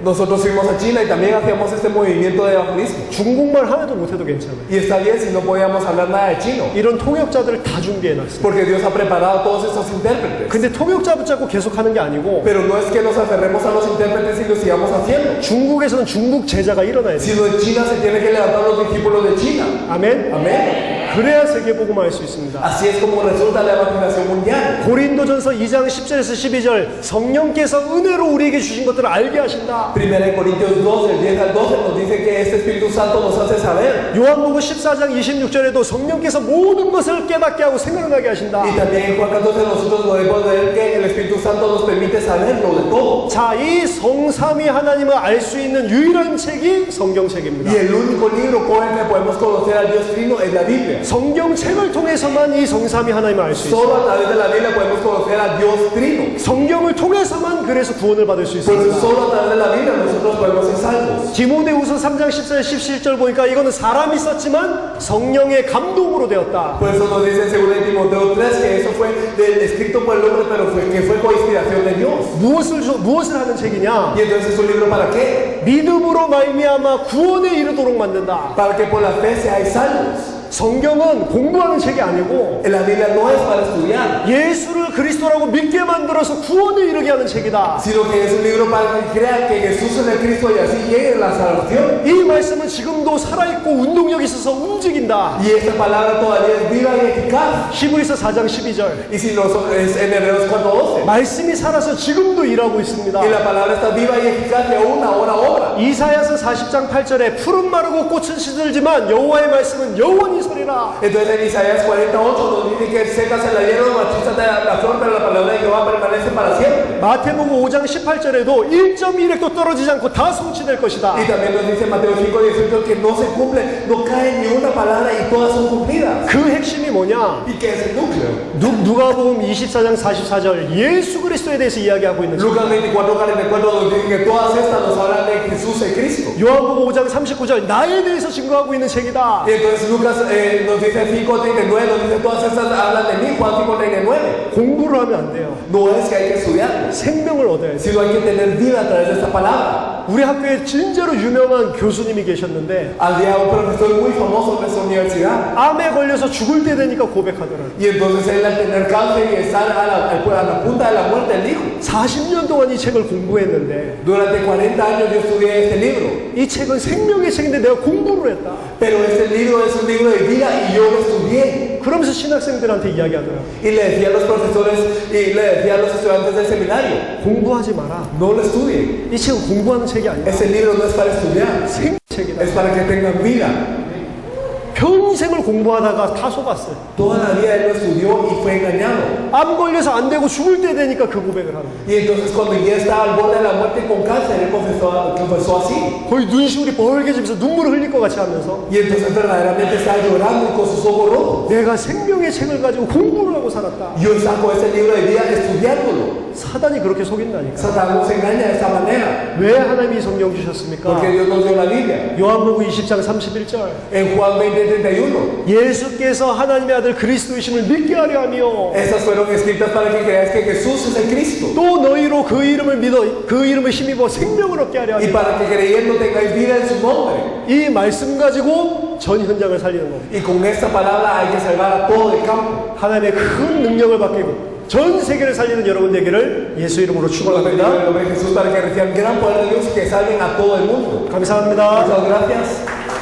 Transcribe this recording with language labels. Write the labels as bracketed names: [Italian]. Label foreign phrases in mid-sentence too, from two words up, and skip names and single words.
[Spanish] Nosotros fuimos a China y también hacíamos este movimiento de evangelismo. [Korean] 중국말 하나도 못해도 괜찮아요. [Spanish] Y está bien si no podíamos hablar nada de chino, [Korean] 이런 통역자들을 다 준비해놨어요. [Spanish] porque Dios ha preparado todos estos intérpretes. [Korean] 근데 통역자 붙잡고 계속하는 게 아니고 [Spanish] Pero no es que nos aferremos a los intérpretes y lo sigamos haciendo, [Korean] 중국에서는 중국 제자가 일어나야 돼요. [Spanish] sino en China se tienen que levantar los discípulos de China. [Korean] 아멘. [Spanish] Amén. [Korean] 그래야 세계복음을 할 수 있습니다. [Spanish] Así es como resulta la evangelización mundial. [Korean] 고린도전서 2장 10절에서 12절 성령께서 은혜로 우리에게 주신 것들을 알게 하신다. [Spanish] 1 Corintios 2, del 10 al 12 nos dice que este Espíritu Santo nos hace saber. [Korean] 요한복음 14장 26절에도 성령께서 모든 것을 깨닫게 하고 생각나게 하신다. [Spanish] Y también en Juan 14 nosotros podemos ver que el Espíritu Santo nos permite saberlo de todo. [Korean] 자, 이 성삼위 하나님을 알 수 있는 유일한 책이 성경책입니다. [Spanish] Y el único libro con el que podemos conocer al Dios Trino es la Biblia. Biblia. [Korean] 성경책을 통해서만 이 성삼위 하나님을 알 수 있어요. [Spanish] Solo a través de la Biblia podemos conocer a Dios Trino. [Korean] 성경을 통해서만 그래서 구원을 받을 수 [Spanish] Por eso [Korean] 있습니다. [Spanish] solo a través de la Biblia nosotros podemos ser salvos. [Korean] 디모데후서 3장 14절 17절 보니까 이거는 사람이 썼지만 성령의 감동으로 되었다. [Spanish] Por eso nos dice en 2 Timoteo 3 que eso fue escrito por el hombre, pero que fue con inspiración de Dios. [Korean] 무엇을 하는 책이냐? [Spanish] Y entonces es un libro para qué? [Korean] 믿음으로 말미암아 구원에 이르도록 만든다. [Spanish] Para que por la fe seáis salvos. [Korean] 성경은 공부하는 책이 아니고 [Spanish] La Biblia no es para estudiar, [Korean] 예수를 그리스도라고 믿게 만들어서 구원에 이르게 하는 책이다. [Spanish] sino que es un libro para que crean que Jesús es el Cristo y así llegue la salvación. [Korean] 이 말씀은 지금도 살아있고 운동력이 있어서 움직인다. [Spanish] Y esta palabra todavía es viva y eficaz. [Korean] 히브리서 4장 12절. [Spanish] Y si no es en Hebreos 4:12. [Korean] 말씀이 살아서 지금도 일하고 있습니다. [Spanish] Y la palabra está viva y eficaz y aún ahora obra. [Korean] 이사야서 40장 8절에 푸른 마르고 꽃은 시들지만 여호와의 말씀은 영원히 서리라. [Spanish] Entonces en Isaías 48 nos dice que secas en la hierba, marchitas de la flor, pero la palabra de Jehová permanece para siempre. [Korean] 마태복음 5장 18절에도 1.1획도 떨어지지 않고 다 성취될 것이다. [Spanish] Y también nos dice Mateo 5:18 que no se cumple, no cae ni una palabra y todas son cumplidas. [Korean] 그 핵심이 뭐냐? [Spanish] ¿Y qué es el núcleo? [Korean] 누가복음 24장 44절 예수 그리스도에 대해서 이야기하고 있는 책. [Spanish] Lucas 24:44 nos dice que todas estas nos hablan de Jesús el Cristo. [Korean] 요한복음 5장 39절 나에 대해서 증거하고 있는 책이다. [Spanish] Y entonces Lucas nos dice 5:39, nos dice todas estas hablan de mí, Juan 5:39. [Korean] 공부를 하면 안 돼요. [Spanish] No es que hay que estudiar, [Korean] 생명을 얻어야 돼요. [Spanish] sino hay que tener vida a través de esta palabra. [Korean] 우리 학교에 진짜로 유명한 교수님이 계셨는데 [Spanish] Había un profesor muy famoso en nuestra universidad. [Korean] 암에 걸려서 죽을 때 되니까 고백하더라고요. [Spanish] Y entonces él al tener cáncer y estar a la punta de la muerte, él dijo, [Korean] 40년 동안 이 책을 공부했는데 [Spanish] durante 40 años yo estudié este libro, [Korean] 이 책은 생명의 책인데 내가 공부를 했다. [Spanish] pero este libro es un libro de vida y yo lo estudié. [Korean] 그러면서 신학생들한테 이야기하더라고요. [Spanish] Y le decía a los profesores y le decía a los estudiantes del seminario, [Korean] 공부하지 마라. [Spanish] no lo estudien. [Korean] 이 책은 공부하는 책이 아니야. [Spanish] Este libro no es para estudiar, [Korean] 생책이다. [Spanish] es para que tengan vida. [Korean] 평생을 공부하다가 다 속았어요. [Spanish] Toda la vida él lo estudió y fue engañado. [Korean] 암 걸려서 안 되고 죽을 때 되니까 그 고백을 하는 거예요. [Spanish] Y entonces cuando ya estaba al borde de la muerte con cáncer, él confesó así. [Korean] 거의 눈시울이 벌개지면서 눈물을 흘릴 것 같이 하면서 [Spanish] Y entonces verdaderamente estaba llorando y con sus ojos rojos. [Korean] 내가 생명의 책을 가지고 공부를 하고 살았다. [Spanish] Yo saco este libro de vida estudiándolo. [Korean] 사단이 그렇게 속인다니까. [Spanish] Satanás nos engaña de esta manera. [Korean] 왜 하나님이 성경 주셨습니까? [Spanish] Porque Dios nos dio la Biblia. [Korean] 요한복음 20장 31절. [Spanish] En Juan 20:31. [Korean] 예수께서 하나님의 아들 그리스도이심을 믿게 하려 하며 [Spanish] Estas fueron escritas para que creáis que Jesús es el Cristo. [Korean] 또 너희로 그 이름을 믿어 그 이름을 힘입어 생명을 얻게 하려 [Spanish] Y [Korean] 하니 [Spanish] para que creyendo tengáis vida en su nombre. [Korean] 이 말씀 가지고 전 현장을 살리는 겁니다. [Spanish] Y con esta palabra hay que salvar a todo el campo. [Korean] 하나님의 큰 능력을 받고 전 세계를 살리는 여러분 되기를 예수 이름으로 [Spanish] Lo bendiga en [Korean] 축원합니다. [Spanish] el nombre de Jesús para que reciban gran poder de Dios y que salven a todo el mundo. [Korean] 감사합니다. [Spanish] Muchas gracias.